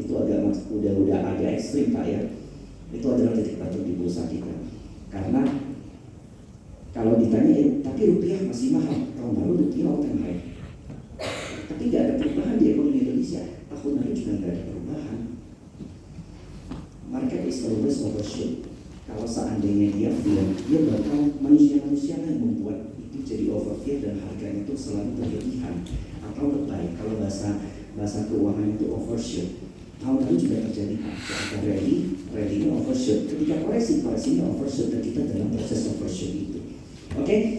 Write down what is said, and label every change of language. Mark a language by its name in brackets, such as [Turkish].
[Indonesian] Itu udah agak ekstrim Pak ya. Itu adalah titik bottom di bursa kita. Karena kalau ditanya, tapi rupiah masih mahal. Tahun lalu rupiah all time high. Tapi nggak ada perubahan di ekonomi Indonesia. Tahun lalu juga nggak ada perubahan. [English] Market is always overshoot. [Indonesian] Kalau seandainya dia bakal manusia-manusia yang membuat itu jadi overfear dan harganya itu selalu berlebihan atau lebay. Kalau bahasa keuangan itu overshoot. Tahun lalu juga terjadi ketika rally-nya overshoot. Ketika koreksinya overshoot dan kita dalam proses overshoot itu. Oke?